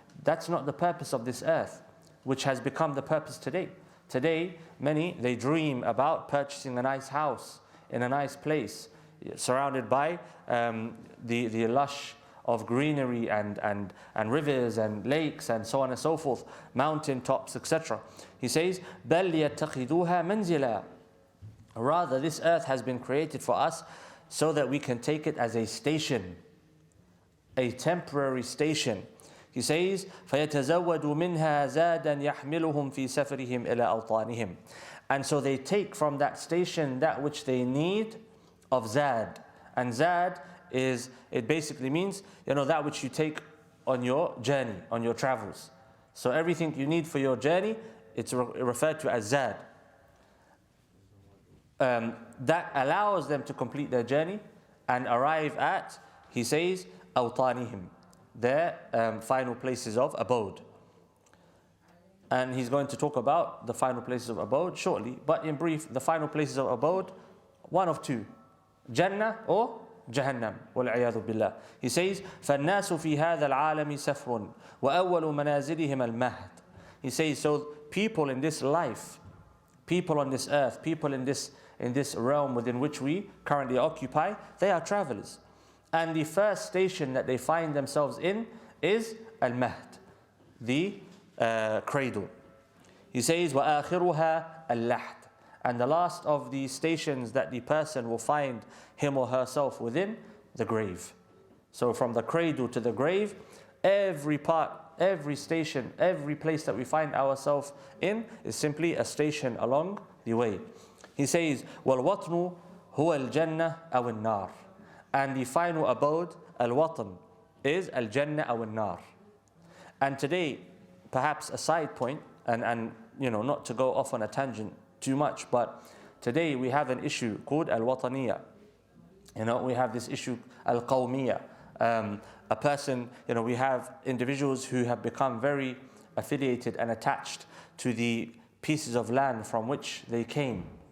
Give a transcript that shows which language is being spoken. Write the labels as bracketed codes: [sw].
[en] That's not the purpose of this earth, which has become the purpose today. Today, many, they dream about purchasing a nice house in a nice place, surrounded by the lush of greenery and rivers and lakes and so on and so forth, mountain tops, etc. He says, [ar] بَلْ يَتَّخِذُوهَا مَنْزِلًا. [en] Rather, this earth has been created for us so that we can take it as a station, a temporary station. He says, [ar] فَيَتَزَوَّدُوا مِنْهَا زَادًا يَحْمِلُهُمْ فِي سَفَرِهِمْ إِلَى أَوْطَانِهِمْ. [en] And so they take from that station that which they need of zad. And zad it basically means, that which you take on your journey, on your travels. So everything you need for your journey, it's referred to as zad. that allows them to complete their journey and arrive at, he says, awtanihim, their final places of abode. And he's going to talk about the final places of abode shortly. But in brief, the final places of abode, one of two, Jannah or Jahannam. [ar] وَالْعِيَاذُ بِاللَّهِ. [en] He says, [ar] فَالنَّاسُ فِي هَذَا الْعَالَمِ سَفْرٌ وَأَوَّلُ مَنَازِلِهِمَ الْمَهْدِ. [en] He says, so people in this life, people on this earth, people in this realm within which we currently occupy, they are travelers. And the first station that they find themselves in is al-mahd, the cradle. He says, [ar] وَآخِرُهَا اللَّحْدِ. [en] And the last of the stations that the person will find him or herself within, the grave. So from the cradle to the grave, every part, every station, every place that we find ourselves in is simply a station along the way. He says, [ar] وَالْوَطْنُ هُوَ الْجَنَّةِ أَوِ النَّارِ. [en] And the final abode, al-watn, is al-jannah aw al-nar. And today, perhaps a side point, and not to go off on a tangent too much, but today we have an issue called al-wataniyya. We have this issue al-qawmiyya. A person, we have individuals who have become very affiliated and attached to the pieces of land from which they came.